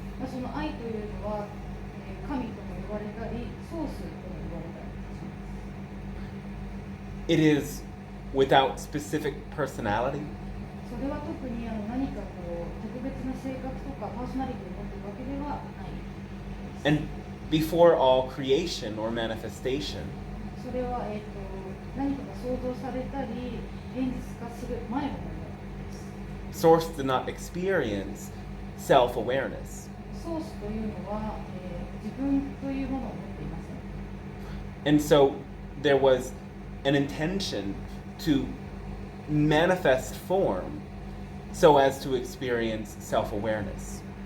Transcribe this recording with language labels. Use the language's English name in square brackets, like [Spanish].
[Japanese] その愛というのは神とも呼ばれたり、ソースとも呼ばれたりします。 [English] It is without specific personality. [Japanese] それは特に何か特別な性格とかパーソナリティを持っているわけではないです。 [English] And before all creation or manifestation, [Japanese] それは、何かが創造されたり現実化する前のものです。 [English] Source did not experience self-awareness. [Japanese] ソースというのは、自分というものを持っていません。 [English] And so there was an intention to manifest form so as to experience self-awareness.